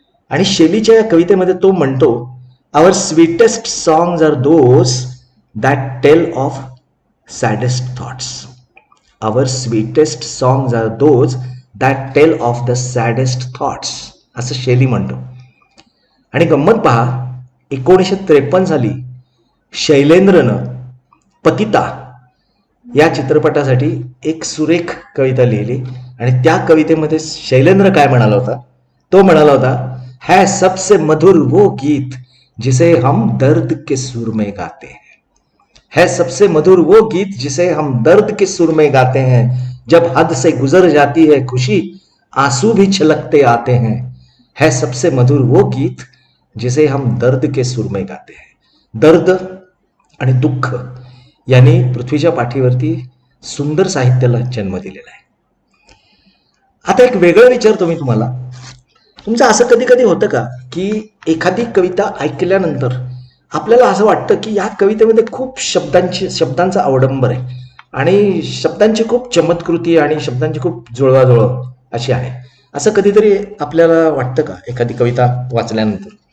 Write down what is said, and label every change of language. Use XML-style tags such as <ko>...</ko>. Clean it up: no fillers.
<mr>आणि शेलीच्या या कवितेमध्ये तो म्हणतो,</mr> <en>Our sweetest songs are those that tell of saddest thoughts. Our sweetest songs are those that tell of the saddest thoughts,</en> <mr>असं शेली म्हणतो. आणि गंमत पहा, 1953 साली शैलेंद्रनं पतिता या चित्रपटासाठी एक सुरेख कविता लिहिली आणि त्या कवितेमध्ये शैलेंद्र काय म्हणाला होता,</mr> <hi>तो म्हणाला होता, है सबसे मधुर वो गीत जिसे हम दर्द के सुर में गाते हैं, है सबसे मधुर वो गीत जिसे हम दर्द के सुर में गाते हैं, जब हद से गुजर जाती है खुशी आंसू भी छलकते आते हैं, है सबसे मधुर वो गीत जिसे हम दर्द के सुर में गाते हैं.</hi> <mr>दर्द आणि दुःख यांनी पृथ्वीच्या पाठीवरती सुंदर साहित्याला जन्म दिलेला आहे. आता एक वेगळं विचारतो मी तुम्हाला, तुमचं असं कधी कधी होतं का की एखादी कविता ऐकल्यानंतर आपल्याला असं वाटतं की या कवितेमध्ये खूप शब्दांचा अवडंबर आहे आणि शब्दांची खूप चमत्कृती आणि शब्दांची खूप जुळवाजुळव अशी आहे, असं कधीतरी आपल्याला वाटतं का एखादी कविता वाचल्यानंतर?</mr>